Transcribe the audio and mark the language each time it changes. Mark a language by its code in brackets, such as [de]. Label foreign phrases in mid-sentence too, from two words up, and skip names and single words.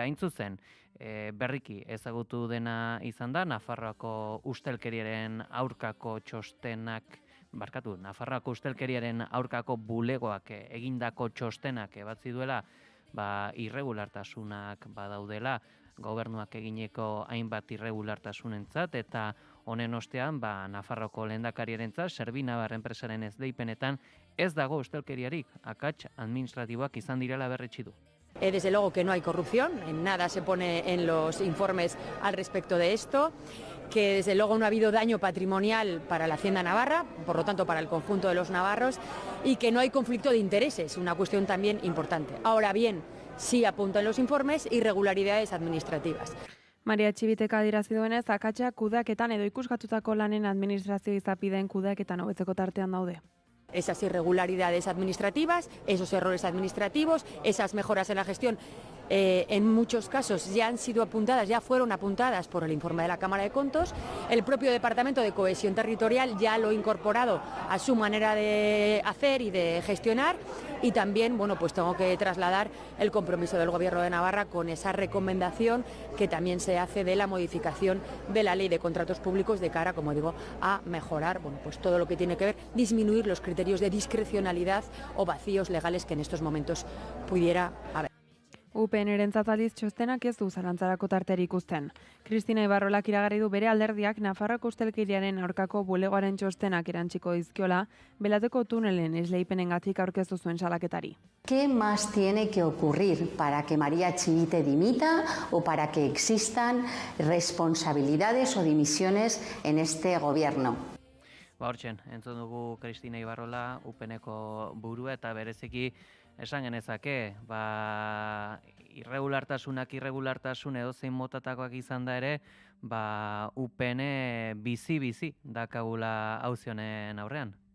[eu] Hain zuzen, berriki ezagutu dena izan da, Nafarroako ustelkeriaren aurkako txostenak, Nafarroako ustelkeriaren aurkako bulegoak egindako txostenak batzi duela, irregulartasunak badaudela, gobernuak egineko hainbat irregulartasunentzat, eta honen ostean, Nafarroko lehendakariarentzat, Servinabar enpresaren esleipenetan ez dago ustelkeriarik, akats administratiboak izan direla berretsi du. [es] Desde luego que no hay corrupción, en nada se pone en los informes al respecto de esto, que desde luego no ha habido daño patrimonial para la Hacienda Navarra, por lo tanto para el conjunto de los navarros, y que no hay conflicto de intereses, una cuestión también importante. Ahora bien, sí apuntan los informes irregularidades administrativas. [eu] Maria Txibiteka adirazi duenez, akatsak kudeaketan edo ikusgatutako lanen administrazio izapideen kudeaketan hobetzeko tartean daude. [es] Esas irregularidades administrativas, esos errores administrativos, esas mejoras en la gestión, en muchos casos ya fueron apuntadas por el informe de la Cámara de Contos. El propio Departamento de Cohesión Territorial ya lo ha incorporado a su manera de hacer y de gestionar, y también, pues tengo que trasladar el compromiso del Gobierno de Navarra con esa recomendación que también se hace de la modificación de la Ley de Contratos Públicos de cara, como digo, a mejorar, pues todo lo que tiene que ver, disminuir los criterios de discrecionalidad o vacíos legales que en estos momentos pudiera haber. [eu] UPN-rentzat aldiz txostenak ez du zalantzarako tarterik ikusten. Kristina Ibarrolak iragarri du bere alderdiak Nafarroako ustelkeriaren aurkako bulegoaren txostenak erantsiko dizkiola, Belateko tunelen esleipenengatik aurkeztu zuen salaketari. [es] ¿Qué más tiene que ocurrir para que María Txibite dimita o para que existan responsabilidades o dimisiones en este gobierno? [eu] Hortzen, entzun dugu Kristina Ibarrola, UPN-eko burua, eta bereziki esan genezake, irregulartasun edozein motatakoak izan da ere, UPN bizi dakagula auzionen aurrean.